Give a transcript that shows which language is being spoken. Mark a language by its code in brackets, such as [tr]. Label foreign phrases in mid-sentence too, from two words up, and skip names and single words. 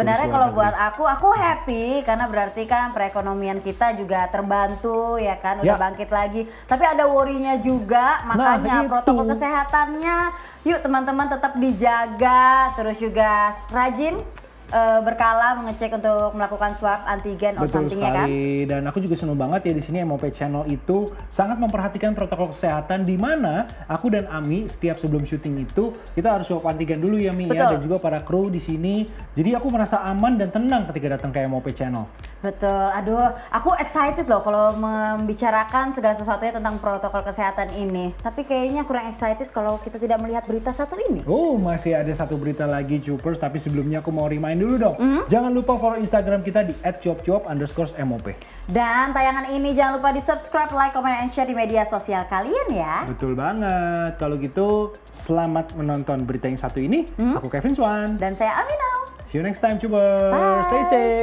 [id] sebenarnya kalau buat aku happy karena berarti kan perekonomian kita juga terbantu ya kan, udah bangkit lagi. Tapi ada worry-nya juga, makanya protokol kesehatannya yuk teman-teman tetap dijaga, terus juga rajin berkala mengecek untuk melakukan swab antigen [en] or something [id] ya kan. Dan aku juga senang banget ya di sini MOP Channel itu sangat memperhatikan protokol kesehatan, di mana aku dan Ami setiap sebelum syuting itu kita harus swab antigen dulu ya Mi ya, dan juga para kru di sini. Jadi aku merasa aman dan tenang ketika datang ke MOP Channel. Betul, aduh aku excited loh kalau membicarakan segala sesuatunya tentang protokol kesehatan ini. Tapi kayaknya kurang excited kalau kita tidak melihat berita satu ini. Masih ada satu berita lagi Cupers, tapi sebelumnya aku mau remind dulu dong. Jangan lupa follow Instagram kita di @cuap_cuap_mop. Dan tayangan ini jangan lupa di subscribe, like, [en] comment, and share [id] di media sosial kalian ya. Betul banget. Kalau gitu selamat menonton berita yang satu ini. Aku Kevin Swan. Dan saya Aminau. [en] See you next time Cupers. Bye. Stay safe.